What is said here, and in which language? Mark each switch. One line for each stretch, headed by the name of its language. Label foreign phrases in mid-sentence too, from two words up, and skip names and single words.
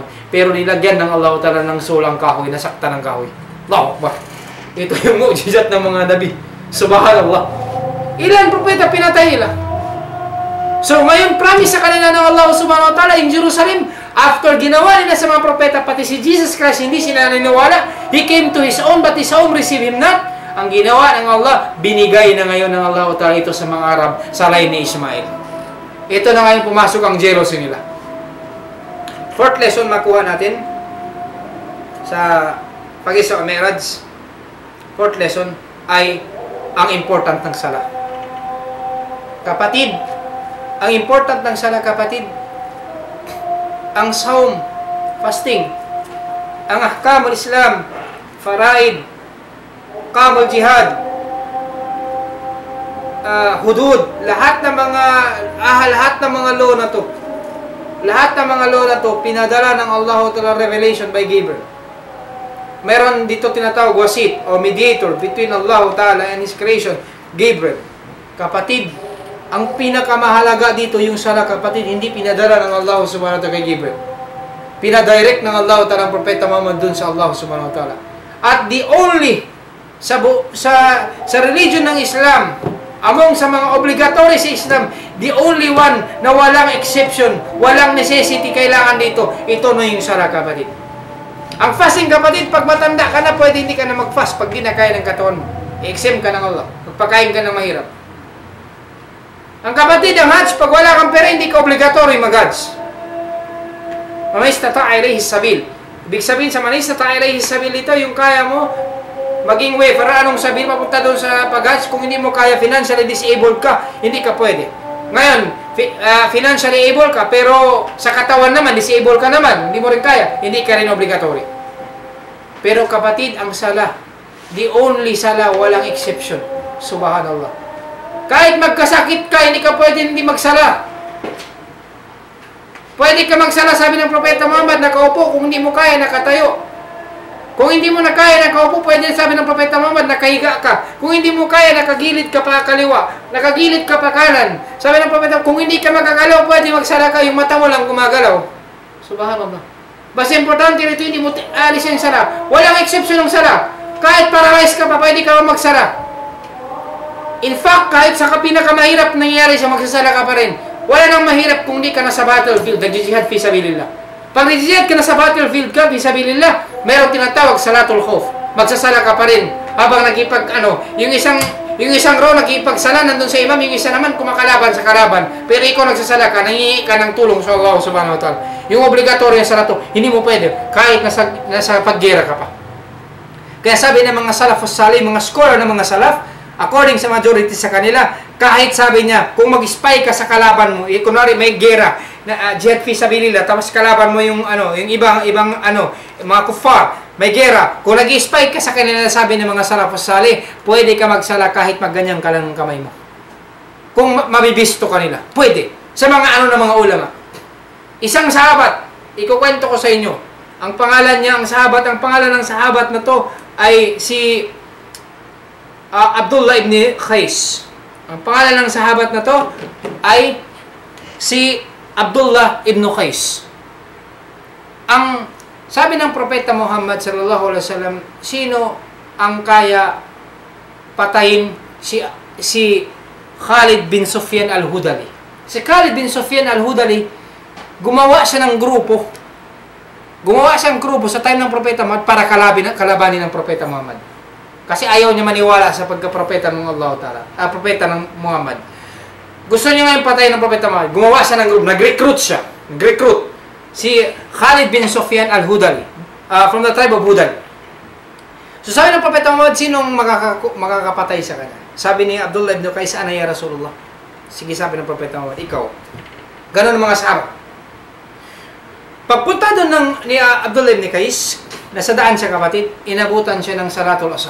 Filipino: Pero nilagyan ng Allah Ta'ala ng soul ang kahoy, nasaktan ng kahoy.
Arabic: Allahu Akbar.
Filipino: Ito yung mu'jizat ng mga nabi.
Arabic: Subhanallah.
Filipino: Ilan propeta pinatay nila? So ngayon, promise sa kanila ng Allah
Arabic: Subhanahu wa Ta'ala
Filipino: in Jerusalem, after ginawa nila sa mga propeta, pati si Jesus Christ, hindi sila naniniwala.
English: He came to His own, but His own received Him not.
Filipino: ang ginawa ng Allah, binigay na ngayon ng Allah Ta'ala ito sa mga Arab sa line ni Ismail. Ito na ngayon pumasok ang jealousy nila.
English: Fourth lesson
Filipino: makuha natin sa Pag-Isra o Mi'raj.
English: Fourth lesson
Filipino: ay ang important ng sala. Kapatid, ang important ng sala, kapatid, ang saum, fasting, ang
Arabic: ahkamul Islam,
Filipino: faraid,
Arabic: ahkamul jihad,
Filipino: hudud, lahat ng mga law na to, pinadala ng Allah Ta'ala
English: revelation by Gabriel.
Filipino: Meron dito tinatawag wasit o
English: mediator between Allah Ta'ala and His creation,
Filipino: Gabriel. Kapatid, ang pinakamahalaga dito yung sala, kapatid, hindi pinadala ng Allah
Arabic: Subhanahu wa Ta'ala
Filipino: kay Gabriel. Pinadirect ng Allah Ta'ala ang Propeta Muhammad dun sa Allah
Arabic: Subhanahu wa Ta'ala.
English: At the only
Filipino: sa religion ng Islam, among sa mga obligatory sa Islam,
English: the only one
Filipino: na walang exception, walang necessity kailangan dito, ito na yung sala, kapatid. Ang fasting, kapatid, pag matanda ka na, pwede hindi ka na mag-fast pag di na kaya ng katawan mo. I-exempt ka ng Allah. Magpakain ka ng mahirap. Ang kapatid, ang Hajj, pag wala kang pera, hindi ka obligatory mag-Hajj.
Arabic: Man istata'a ilayhi sabil.
Filipino: Ibig sabihin sa
Arabic: man istata'a ilayhi sabil
Filipino: ito, yung kaya mo, maging way, para anong sabil, mapunta doon sa pag-Hajj, kung hindi mo kaya,
English: financially disabled
Filipino: ka, hindi ka pwede. Ngayon,
English: financially able
Filipino: ka, pero sa katawan naman, disabled ka naman, hindi mo rin kaya, hindi ka rin obligatory. Pero kapatid, ang sala,
English: the only
Filipino: sala, walang exception.
Arabic: Subhanallah.
Filipino: Kahit magkasakit ka, hindi ka pwede hindi magsala. Pwede ka magsala, sabi ng Propeta Muhammad, nakaupo, kung hindi mo kaya, nakatayo. Kung hindi mo na kaya, nakaupo, pwede sabi ng Propeta Muhammad, nakahiga ka. Kung hindi mo kaya, nakagilid ka pa kaliwa, nakagilid ka pa kanan. Sabi ng Propeta, kung hindi ka magagalaw, pwede magsala ka, yung mata mo lang gumagalaw. Subhanallah. Basta importante rito, hindi mo alis yung sala. Walang exception ng sala. Kahit paralyzed ka pa, pwede ka magsala.
English: In fact,
Filipino: kahit sa pinakamahirap nangyayari sa magsasala ka pa rin, wala nang mahirap kung hindi ka nasa battlefield,
Arabic: nag-jihad fi sabilillah.
Filipino: Pag nag-jihad ka na sa battlefield ka,
Arabic: fi sabilillah,
Filipino: mayroong tinatawag
Arabic: salatul khawf.
Filipino: Magsasala ka pa rin habang yung isang row nagipagsala nandun sa imam, yung isa naman kumakalaban sa kalaban. Pero ikaw nagsasala ka, nangingi ka ng tulong sa Allah
Arabic: Subhanahu wa Ta'ala.
Filipino: Yung obligatory na salato, hindi mo pwede kahit nasa paggera ka pa. Kaya sabi ng mga
Arabic: salafus salih,
Filipino: mga scholar ng mga salaf, according sa majority sa kanila, kahit sabi niya, kung mag-spy ka sa kalaban mo, kunwari may gera,
Arabic: jihad fi sabilillah,
Filipino: tapos kalaban mo yung ibang mga kuffar, may gera, kung nag-spy ka sa kanila, sabi ng mga
Arabic: salafus salih,
Filipino: pwede ka magsala kahit magganyan ka lang ng kamay mo. Kung mabibisto ka nila, pwede. Sa mga ng mga ulama. Isang sahabat, ikukwento ko sa inyo, ang pangalan ng sahabat na to ay si Abdullah ibn Qais. Ang pangalan ng sahabat na to ay si Abdullah ibn Qais. Ang sabi ng Propeta Muhammad
Arabic: sallallahu alaihi wasallam,
Filipino: sino ang kaya patayin si Khalid bin Sufyan al-Hudali? Si Khalid bin Sufyan al-Hudali, gumawa siya ng grupo. Sa time ng Propeta Muhammad para kalabanin ng Propeta Muhammad. Kasi ayaw niya maniwala sa pagka-propeta ng Allah Ta'ala. Propeta ng Muhammad. Gusto niya ngayon patayin ng Propeta Muhammad. Gumawa siya ng grupo. Nag-recruit siya. Si Khalid bin Sufyan al-Hudali.
English: From the tribe of Hudal.
Filipino: So sabi ng Propeta Muhammad, sinong makakapatay sa kanya? Sabi ni Abdullah ibn Qais,
Arabic: ana ya Rasulullah.
Filipino: Sige, sabi ng Propeta Muhammad, ikaw. Ganon ang mga sahabat. Pagpunta doon ni Abdullah ibn Qais, nasa daan siya, kapatid, inabutan siya ng
Arabic: Salatul Asr.